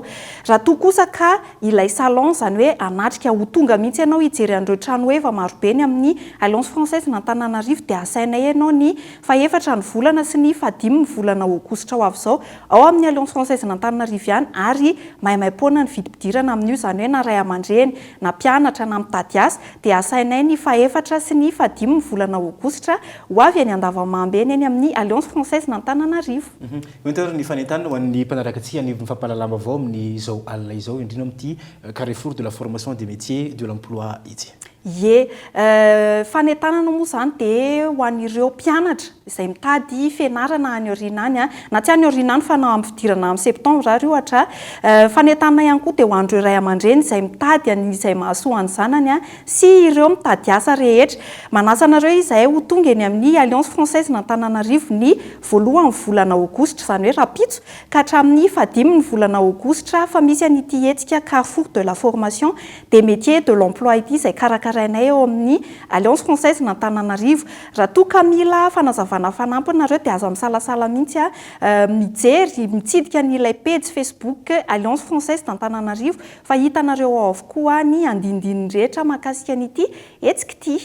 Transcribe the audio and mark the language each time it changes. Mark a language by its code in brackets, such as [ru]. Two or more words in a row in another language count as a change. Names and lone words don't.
[mg] Raha toa kosa ka ilay salon zany hoe anatrika ho tonga mihitsy ianao hijery an'ireo trano hoe efa marobe ny amin'ny Alliance Française n'Antananarivo dia asainay ianao ny faha-efatra ny volana sy ny faha-5 ny volana aogositra ho avy izao ao amin'ny Alliance Française n'Antananarivo ihany ary maimai-poana ny vidim-pidirana amin'io zany hoe na ray aman-dreny na mpianatra na mitady asa dia asainay ny faha-efatra sy ny faha-5 ny volana aogositra ho avy any Andavamamba eny amin'ny Alliance Française n'Antananarivo. Mentor ny fanentanana ho an'ny mpanaraka antsika ny fampalalama avao amin'izao alina izao indrindra amin'ity [fr] carrefour de la formation des métiers de l'emploi [mg] ity. Ie, fanentanana moa zany dia ho an'ireo mpianatra izay mitady fianarana any aoriana any na tsy any aoriana any fa na amin'ny fidirana amin'ny septembre ary ohatra fanentanana ihany koa dia ho an'ireo ray aman-dreny izay mitady izay mahasoa ny zanany sy ireo mitady asa rehetra. Manasa anareo izay ho tonga eny amin'ny Alliance Française n'Antananarivo ny voalohan'ny volana aogositra zany hoe rapitso ka hatramin'ny faha-5 ny volana aogositra fa misy an'ity hetsika [fr] carrefour de la formation des métiers de l'emploi [mg] ity izay karakarainay eo amin'ny Alliance Française n'Antananarivo. Raha toa ka mila fanazavana fanampy nareo dia aza misalasala mihitsy mijery mitsidika n'ilay page Facebook Alliance Française d'Antananarivo fa hitanareo ao avokoa ny andindininy rehetra mahakasika an'ity hetsika ity.